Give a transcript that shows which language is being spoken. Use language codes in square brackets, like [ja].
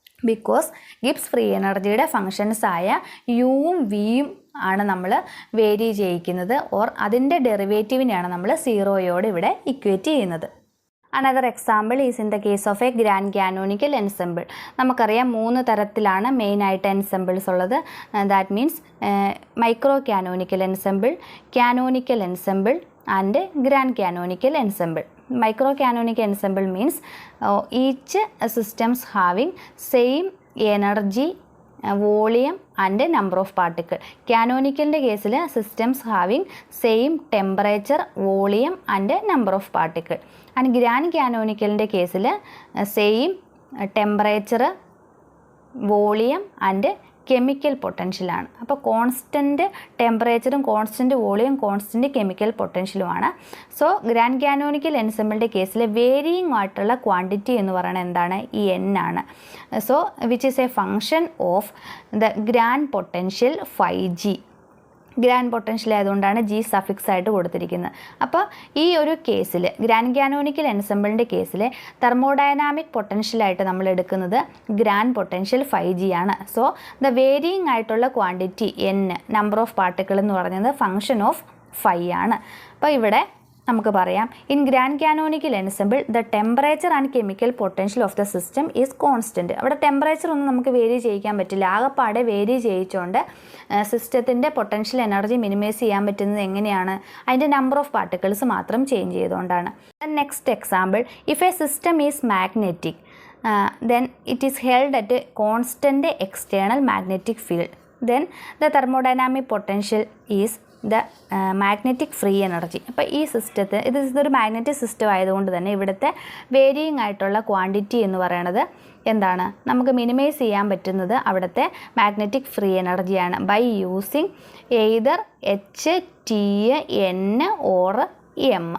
[ml] Because Gibbs free എനർജിയുടെ ഫങ്ഷൻസായ യുവും വിയും ആണ് നമ്മൾ വേരി ചെയ്യിക്കുന്നത്, ഓർ അതിൻ്റെ ഡെറിവേറ്റീവിനെയാണ് നമ്മൾ 0യോട് ഇവിടെ ഇക്വേറ്റ് ചെയ്യുന്നത്. [en] Another example is in the case of a grand canonical ensemble. [ml] നമുക്കറിയാം 3 തരത്തിലാണ് മെയിനായിട്ട് എൻസെമ്പിൾസ് ഉള്ളത്. That means micro canonical ensemble, canonical ensemble and grand canonical ensemble. [en] Micro canonical ensemble means each systems having same energy, volume and number of particles. Canonical case systems having same temperature, volume and number of particles. And grand canonical case same temperature, volume and chemical പൊട്ടൻഷ്യലാണ്. [ml] അപ്പോൾ constant ടെമ്പറേച്ചറും constant volume constant chemical പൊട്ടൻഷ്യലുമാണ്. So grand canonical എൻസെമ്പിളിൻ്റെ കേസിൽ varying ആയിട്ടുള്ള quantity എന്ന് പറയുന്നത് എന്താണ്, ഈ N ആണ്. [en] So which is a function of the grand potential 5G. [ml] Grand potential ആയതുകൊണ്ടാണ് G suffix ആയിട്ട് കൊടുത്തിരിക്കുന്നത്. അപ്പോൾ ഈ ഒരു കേസിൽ ഗ്രാൻഡ് കാനോണിക്കൽ എൻസെമ്പിളിൻ്റെ കേസിൽ തെർമോഡൈനാമിക് പൊട്ടൻഷ്യലായിട്ട് നമ്മൾ എടുക്കുന്നത് ഗ്രാൻഡ് പൊട്ടൻഷ്യൽ 5G ആണ്. സോ ദ വേരിയിങ് ആയിട്ടുള്ള quantity N, number of particle എന്ന് പറയുന്നത് ഫങ്ഷൻ ഓഫ് 5 ആണ്. അപ്പോൾ ഇവിടെ നമുക്ക് പറയാം [en] In grand canonical ensemble the temperature and chemical potential of the system is constant. [ml] അവിടെ ടെമ്പറേച്ചർ ഒന്നും നമുക്ക് വേരി ചെയ്യിക്കാൻ പറ്റില്ല, ആകെപ്പാടെ വേരി ചെയ്യിച്ചുകൊണ്ട് സിസ്റ്റത്തിൻ്റെ പൊട്ടൻഷ്യൽ എനർജി മിനിമൈസ് ചെയ്യാൻ പറ്റുന്നത് എങ്ങനെയാണ്, അതിൻ്റെ നമ്പർ ഓഫ് പാർട്ടിക്കിൾസ് മാത്രം ചേഞ്ച് ചെയ്തുകൊണ്ടാണ്. [en] Next example, if a system is magnetic then it is held at a constant external magnetic field, then the thermodynamic potential is the magnetic free energy. [ml] അപ്പോൾ ഈ സിസ്റ്റത്തെ ഇതൊരു മാഗ്നറ്റിക് സിസ്റ്റം ആയതുകൊണ്ട് തന്നെ ഇവിടുത്തെ varying ആയിട്ടുള്ള ക്വാണ്ടിറ്റി എന്ന് പറയുന്നത് എന്താണ്, നമുക്ക് മിനിമൈസ് ചെയ്യാൻ പറ്റുന്നത് അവിടുത്തെ മാഗ്നറ്റിക് ഫ്രീ എനർജിയാണ് by using either H, T, N or M.